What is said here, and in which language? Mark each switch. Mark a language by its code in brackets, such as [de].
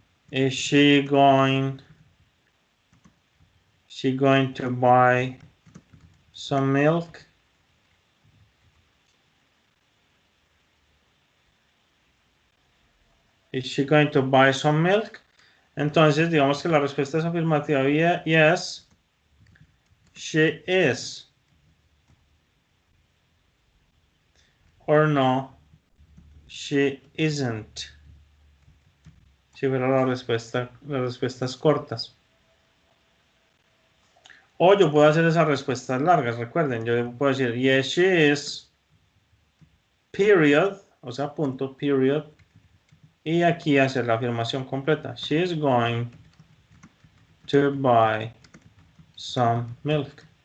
[en] Is she going to buy some milk? Is she going to buy some milk? [es] Entonces, digamos que la respuesta es afirmativa. [en] Yes, she is. Or no, she isn't. [es] Si fuera las respuestas cortas. O yo puedo hacer esas respuestas largas, recuerden, yo puedo decir, [en] yes, she is, period, [es] o sea, punto, period, y aquí hacer la afirmación completa. [en] She is going to buy some milk.